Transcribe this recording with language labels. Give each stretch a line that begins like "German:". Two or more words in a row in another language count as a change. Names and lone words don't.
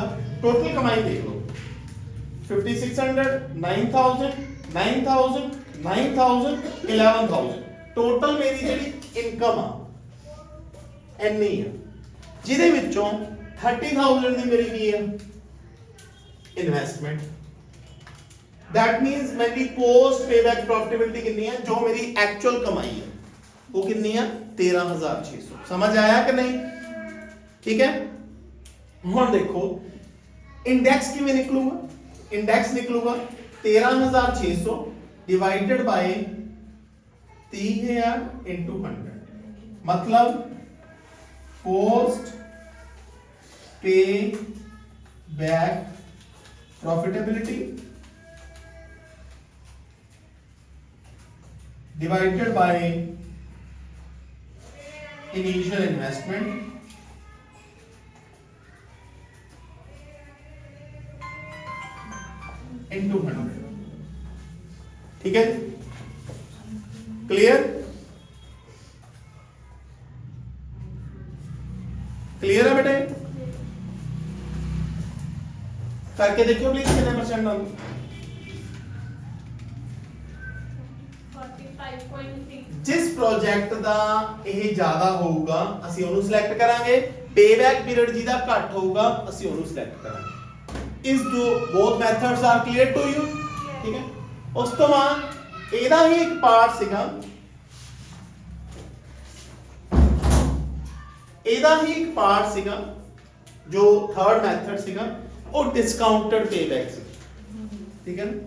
Punjabi: ਟੋਟਲ ਕਮਾਈ ਦੇਖ ਲਓ 5600 9000 9000 9000 11000 ਟੋਟਲ ਮੇਰੀ ਜਿਹੜੀ ਇਨਕਮ ਆ ਇੰਨੀ ਆ, ਜਿਹਦੇ ਵਿੱਚੋਂ 30000 ਦੀ ਮੇਰੀ ਕੀ ਆ? ਇਨਵੈਸਟਮੈਂਟ।
English: that means
Punjabi: ਮੇਰੀ
English: post payback profitability
Punjabi: ਕਿੰਨੀ ਹੈ? ਜੋ ਮੇਰੀ ਐਕਚੁਅਲ ਕਮਾਈ ਹੈ ਉਹ ਕਿੰਨੀ ਆ? 13600। ਸਮਝ ਆਇਆ ਕਿ ਨਹੀਂ? ਠੀਕ ਹੈ। ਹੁਣ ਦੇਖੋ ਇੰਡੈਕਸ ਕਿਵੇਂ ਨਿਕਲੂਗਾ? ਇੰਡੈਕਸ ਨਿਕਲੂਗਾ
English: 13600 divided by 30000 into 100 मतलब post pay back profitability divided by initial investment into 100।
Hindi: ठीक है, क्लियर? क्लियर है बेटे? करके देखियो प्लीज कितने परसेंट डालो। 45.3। जिस प्रोजेक्ट
Punjabi: ਦਾ ਇਹ ਜ਼ਿਆਦਾ ਹੋਊਗਾ ਅਸੀਂ ਉਹਨੂੰ ਸਿਲੈਕਟ ਕਰਾਂਗੇ, ਪੇਬੈਕ ਪੀਰੀਅਡ ਜਿਹਦਾ ਘੱਟ ਹੋਊਗਾ ਅਸੀਂ ਉਹਨੂੰ ਸਿਲੈਕਟ ਕਰਾਂਗੇ। ਇਸ ਦੋ
English: both methods are clear to you?
Punjabi: ਠੀਕ ਹੈ। ਉਸ ਤੋਂ ਬਾਅਦ ਇਹਦਾ ਹੀ ਇੱਕ ਪਾਰਟ ਸੀਗਾ, ਇਹਦਾ ਹੀ ਇੱਕ ਪਾਰਟ ਸੀਗਾ ਜੋ ਥਰਡ ਮੈਥਡ ਸੀਗਾ, ਉਹ ਡਿਸਕਾਊਂਟਡ ਪੇਬੈਕ ਸੀ। ਠੀਕ ਹੈ ਨਾ?